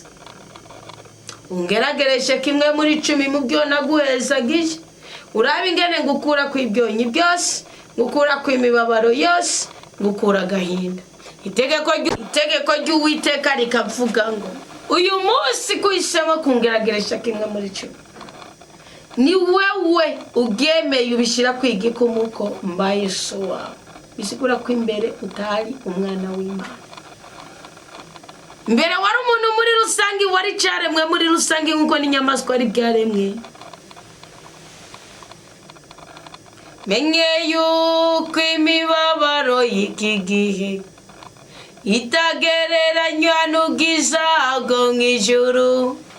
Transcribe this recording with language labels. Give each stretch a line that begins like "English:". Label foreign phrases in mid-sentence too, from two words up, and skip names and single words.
Rundi: Ungeragereshe kimwe muri 10 mu byo naguhezagiye uraba ingene ngukura kw'ibyonyi byose, ngukura kw'imibabaro yose, ngukura gahinda. Itegeko ry'Uwiteka rikavuga ngo uyu munsi kwisemo kungerageresha kimwe muri 10 ni wewe ugemeye ubishira kw'igikumuko mbaye so wawe. Bisigura ko imbere utari umwana w'Imana. Mbere wari umuntu muri rusangi wari cyaremwe muri rusangi nkuko n'inyamaswa ari byaremwe. Menye yuko imibabaro y'iki gihe itagereranywa n'ubwiza bwo mw'ijuru.